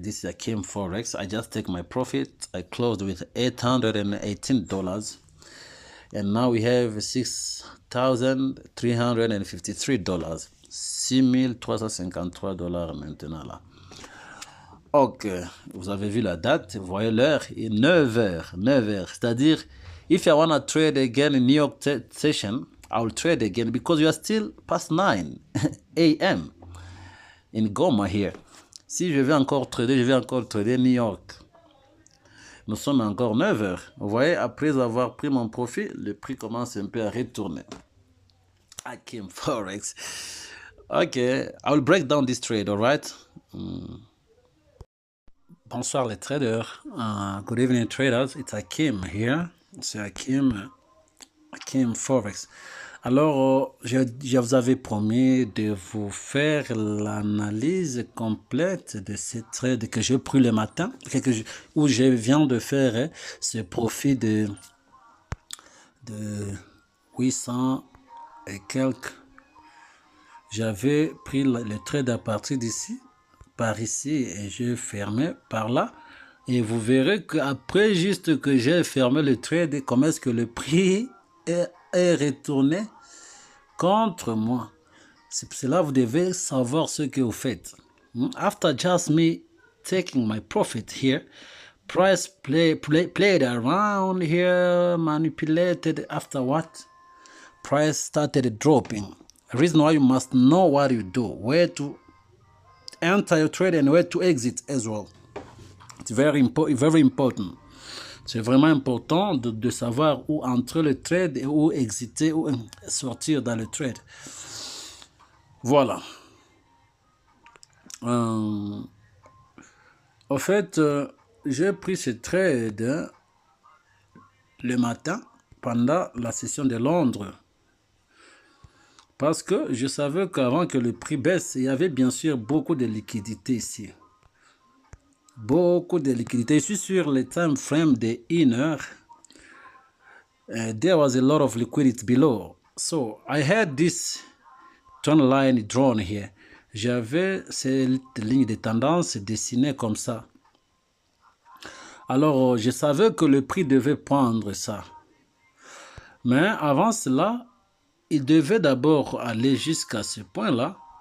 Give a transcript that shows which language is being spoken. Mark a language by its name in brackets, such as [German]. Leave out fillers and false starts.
[English] This is Akim Forex. I just take my profit. I closed with $818. And now we have $6,353. [French] $6,353 maintenant là. Ok, vous avez vu la date, vous voyez l'heure, 9h, 9h. C'est-à-dire, [English] if I want to trade again in New York session, I will trade again because you are still past 9 a.m. in Goma here. [French] Si je vais encore trader New York. Nous sommes encore 9h. Vous voyez, après avoir pris mon profit, le prix commence un peu à retourner. Akim Forex. [English] Ok, I will break down this trade, all right? [French] Bonsoir les traders. [English] Good evening traders. It's Akim here. [French] C'est Akim Forex. Alors, je vous avais promis de vous faire l'analyse complète de ces trades que j'ai pris le matin, où je viens de faire ce profit de 800 et quelques. J'avais pris le trade à partir d'ici, par ici, et j'ai fermé par là. Et vous verrez qu'après juste que j'ai fermé le trade, comment est-ce que le prix est retourné contre moi. C'est cela, vous devez savoir ce que vous faites. [English] After just me taking my profit here, Price played around here, manipulated. After what? Price started dropping. Reason why you must know what you do, where to enter your trade and where to exit as well. It's very important. [French] C'est vraiment important de savoir où entrer le trade et où exiter, où sortir dans le trade. Voilà. En fait, j'ai pris ce trade le matin pendant la session de Londres. Parce que je savais qu'avant que le prix baisse, il y avait bien sûr beaucoup de liquidités ici. Beaucoup de liquidités. Je suis sur le time frame de 1 heure. [English] There was a lot of liquidity below. So I had this trend line drawn here. [French] J'avais cette ligne de tendance dessinée comme ça. Alors, je savais que le prix devait prendre ça. Mais avant cela, il devait d'abord aller jusqu'à ce point-là.